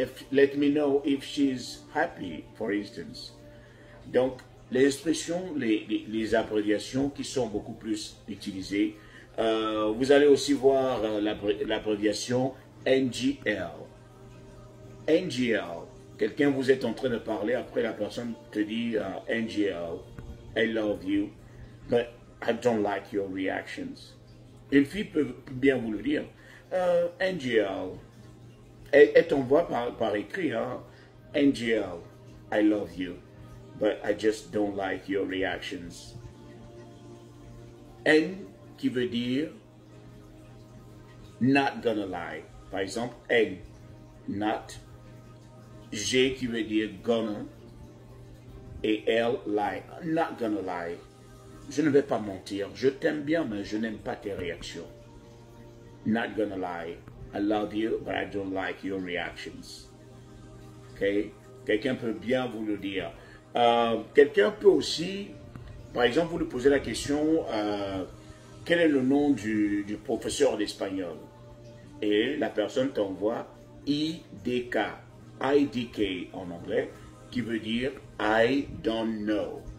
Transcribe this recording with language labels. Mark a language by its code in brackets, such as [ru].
[en] Let me know if she's happy, for instance. [fr] Donc, les expressions, les abréviations qui sont beaucoup plus utilisées, vous allez aussi voir l'abréviation NGL. NGL. Quelqu'un vous est en train de parler, après la personne te dit NGL, [en] I love you, but I don't like your reactions. [fr] Une fille peut bien vous le dire. NGL, elle t'envoie par écrit, hein? [en] NGL, I love you, but I just don't like your reactions. [fr] N qui veut dire [en] not gonna lie. [fr] Par exemple, N, [en] not. [fr] G qui veut dire [en] gonna. [fr] Et L, [en] lie. Not gonna lie. [fr] Je ne vais pas mentir. Je t'aime bien, mais je n'aime pas tes réactions. [en] Not gonna lie. I love you, but I don't like your reactions. Ok? [fr] Quelqu'un peut bien vous le dire. Quelqu'un peut aussi, par exemple, vous lui posez la question, quel est le nom du professeur d'espagnol? et la personne t'envoie IDK, IDK en anglais, qui veut dire [en] I don't know.